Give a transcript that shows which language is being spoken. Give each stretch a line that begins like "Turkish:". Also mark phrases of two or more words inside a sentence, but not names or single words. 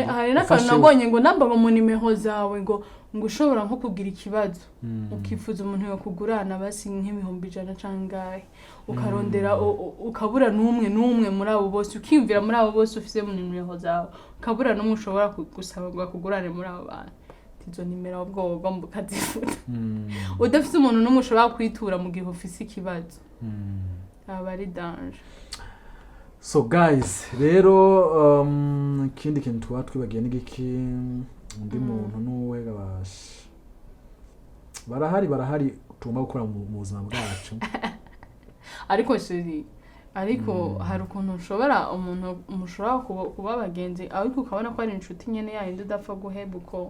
Rundi: hari n'akantu nabonye ngo namba mu nimero zawe ngo ushobora nko kugira ikibazo ukifuza umuntu yo kugurana basi nk'ibihumbi 100 cangahe ukarondera ukabura n'umwe muri abo bose ukimvira muri abo bose ufise mu nimero zawe ukabura n'umwe ushobora gusaba ngo akugurane muri abo bantu izo nimero ubwo ugomba ukazifuta udafite umuntu n'umwe ushobora kwitura mu gihe ufise ikibazo aba ari danger.
English: So guys,
Rundi: rero ikindi kintu tuba twibagiye n'igiki undi muntu n'uwe gabasha barahari tugomba gukora mu buzima bwacu. Ariko sheri ariko hari ukuntu ushobora umuntu mushobora kuba abagenzi ariko ukabona ko ari inshuti nyene yayindi udapfa guheba uko